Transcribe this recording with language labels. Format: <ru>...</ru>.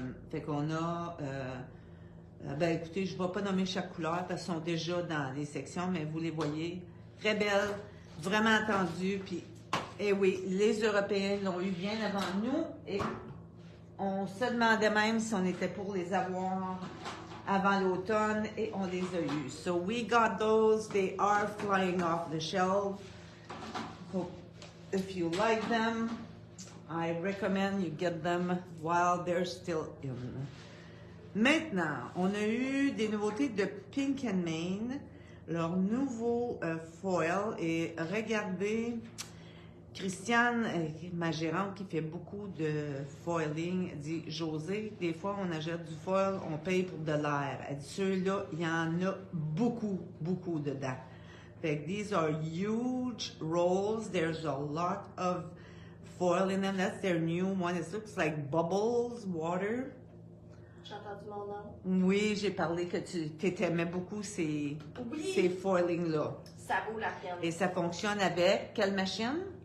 <fr>Fait qu'on a, ben écoutez, je ne vais pas nommer chaque couleur parce qu'elles sont déjà dans les sections, mais vous les voyez, très belles, vraiment attendues, puis, eh oui, les Européens l'ont eu bien avant nous, et on se demandait même si on était pour les avoir avant l'automne, et on les a eus.</fr> <en>So we got those, they are flying off the shelf. Hope if you like them, I recommend you get them while they're still in.</en> <fr>Maintenant, on a eu des nouveautés de Pink & Mane, leur nouveau foil. Et regardez, Christiane, ma gérante qui fait beaucoup de foiling, dit « José, des fois on achète du foil, on paye pour de l'air. » Elle dit « Ceux-là, il y en a beaucoup dedans. » Fait que</fr> <en>these are huge rolls. There's a lot of foil in them. That's their new one. It looks like bubbles, water.</en> <fr>J'ai entendu mon nom. Oui, j'ai parlé que tu t'aimais beaucoup ces foilings-là. Ça vaut la peine. Et ça fonctionne avec quelle machine?</fr>